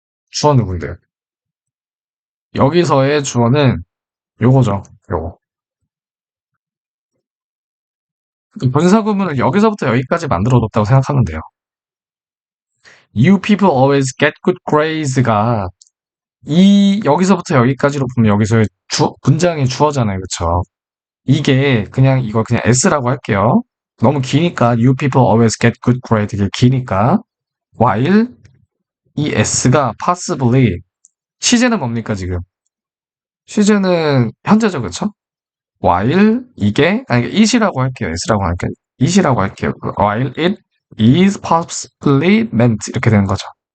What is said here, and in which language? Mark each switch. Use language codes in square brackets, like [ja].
[ko] 주어 누군데요? 여기서의 주어는 요거죠, 요거. 분사구문을 여기서부터 여기까지 만들어뒀다고 생각하면 돼요. [en] You people always get good grades가 [ko] 여기서부터 여기까지로 보면 여기서의 문장이 주어잖아요. 그쵸? 이게 그냥 이거 그냥 S라고 할게요. 너무 기니까 [en] you people always get good grade [ko] 이게 기니까 while 이 S가 possibly 시제는 뭡니까 지금? 시제는 현재죠, 그쵸? while 이게 아니 it이라고 할게요. S라고 할게요. it이라고 할게요. [en] while it is possibly meant [ko] 이렇게 되는 거죠.